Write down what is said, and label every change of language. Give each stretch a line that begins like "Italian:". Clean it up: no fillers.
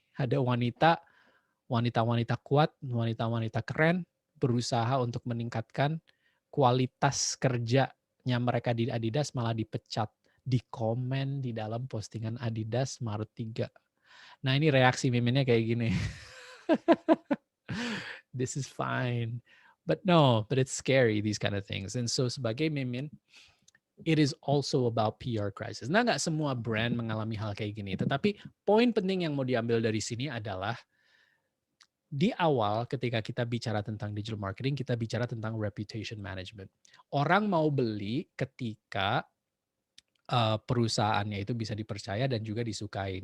Indonesian: Ada wanita-wanita kuat, wanita-wanita keren berusaha untuk meningkatkan kualitas kerjanya mereka di Adidas, malah dipecat. Di komen di dalam postingan Adidas Maret 3. Nah, ini reaksi miminnya kayak gini.
English: This is fine. But it's scary, these kind of things. And so
Indonesian: sebagai mimin,
English: it is also about PR crisis.
Indonesian: Nah, nggak semua brand mengalami hal kayak gini. Tetapi poin penting yang mau diambil dari sini adalah di awal ketika kita bicara tentang digital marketing, kita bicara tentang reputation management. Orang mau beli ketika perusahaannya itu bisa dipercaya dan juga disukai.